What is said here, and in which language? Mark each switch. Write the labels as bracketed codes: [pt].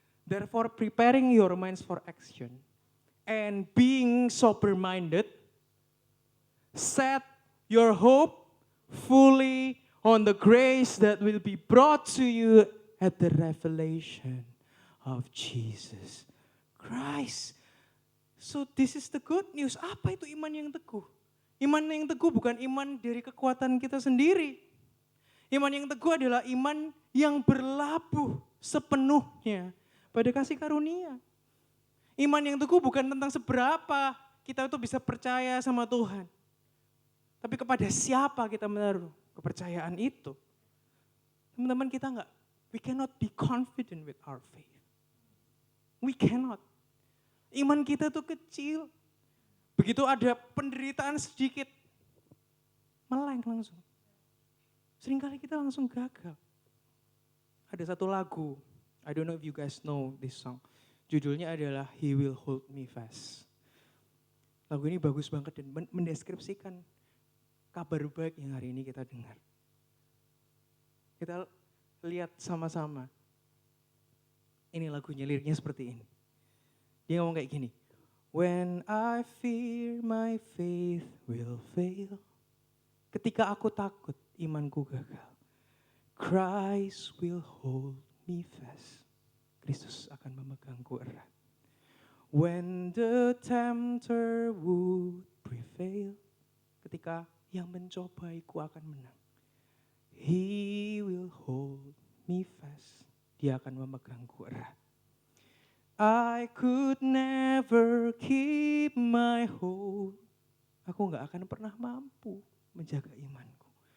[en] Therefore preparing your minds for action and being sober-minded, set your hope fully on the grace that will be brought to you at the revelation of Jesus Christ. So this is the good news. [id] Apa itu iman yang teguh? Iman yang teguh bukan iman dari kekuatan kita sendiri. Iman yang teguh adalah iman yang berlabuh sepenuhnya pada kasih karunia. Iman yang teguh bukan tentang seberapa kita itu bisa percaya sama Tuhan. Tapi kepada siapa kita menaruh kepercayaan itu. Teman-teman [en] we cannot be confident with our faith. We cannot. [id] Iman kita tuh kecil. Begitu ada penderitaan sedikit, meleng langsung. Seringkali kita langsung gagal. Ada satu lagu, [en] I don't know if you guys know this song. [id] Judulnya adalah He Will Hold Me Fast. Lagu ini bagus banget dan mendeskripsikan kabar baik yang hari ini kita dengar. Kita lihat sama-sama. Ini lagunya, liriknya seperti ini. Dia ngomong kayak gini. [en] When I fear my faith will fail. [id] Ketika aku takut, imanku gagal. [en] Christ will hold me fast. [id] Kristus akan memegangku erat. [en] When the tempter would prevail. [id] Ketika yang mencobaiku akan menang. [en] He will hold me fast. [id] Dia akan memegangku erat. [en] I could never keep my hold. [id] Aku gak akan pernah mampu menjaga imanku.